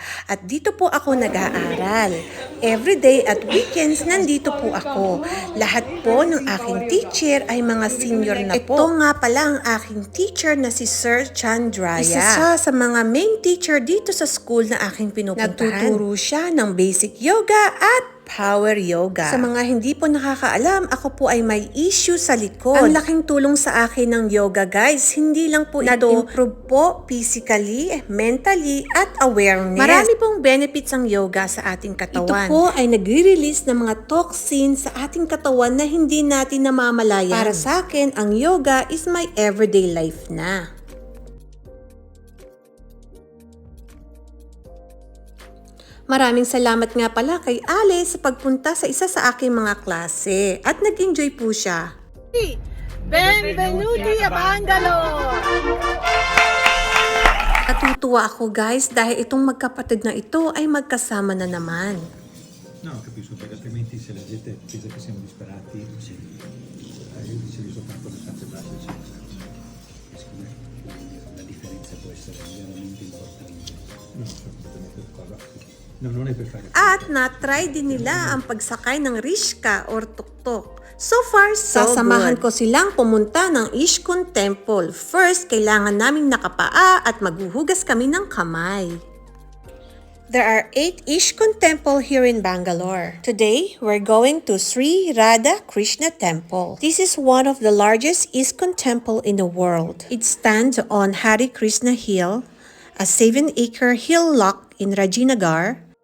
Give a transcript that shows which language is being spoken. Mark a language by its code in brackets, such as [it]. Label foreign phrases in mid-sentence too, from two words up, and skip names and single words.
[tl] At dito po ako nag-aaral. Everyday at weekends, nandito po ako. Lahat po ng aking teacher ay mga senior na po. Ito nga pala ang aking teacher na si Sir Chandraya. Isa siya sa mga main teacher dito sa school na aking pinupuntahan. Nagtuturo siya ng [en] basic yoga [tl] at [en] power yoga. [tl] Sa mga hindi po nakakaalam, ako po ay may issue sa likod. Ang laking tulong sa akin ng yoga, guys. Hindi lang po ito nag-improve po physically, mentally, at awareness. Marami pong benefits ang yoga sa ating katawan. Ito po ay nagre-release ng mga toxins sa ating katawan na hindi natin namamalayan. Para sa akin, ang yoga [en] is my everyday life [tl] na. Maraming salamat nga pala kay Ale sa pagpunta sa isa sa aking mga klase at nag-enjoy po siya. [it] Benvenuti a Bangalore! [tl] Natutuwa ako guys dahil itong magkapatid na ito ay magkasama na naman. [it] No, capisco, perché altrimenti se la gente pensa che siamo disperati, sì. Io dicevo soltanto le tante base, secondo me la differenza può essere veramente importante. Non so come qua. No, non è per fare. [tl] At na-try din nila ang pagsakay ng rhiska or tuktok. [en] So far, so [tl] sasamahan ko silang pumunta ng Ishkun Temple. First, kailangan naming nakapaa at maghuhugas kami ng kamay. [en] There are 8 Ishkun Temple here in Bangalore. Today, we're going to Sri Radha Krishna Temple. This is one of the largest Ishkun temple in the world. It stands on Hare Krishna Hill, a 7-acre hillock in Rajinagar.